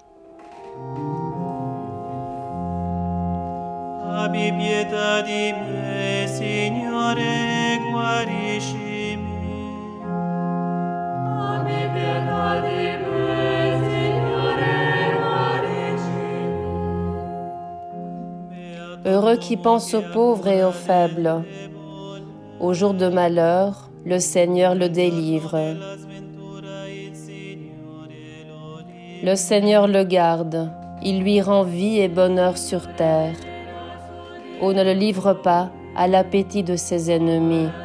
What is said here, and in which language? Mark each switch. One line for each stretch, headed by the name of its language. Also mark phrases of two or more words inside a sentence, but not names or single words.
Italian: Abbi pietà di me, Signore, guariscimi. Abbi pietà di me, Signore, guariscimi.
French: Heureux qui pense aux pauvres et aux faibles. Au jour de malheur, le Seigneur le délivre. Le Seigneur le garde, il lui rend vie et bonheur sur terre. Oh, ne le livre pas à l'appétit de ses ennemis.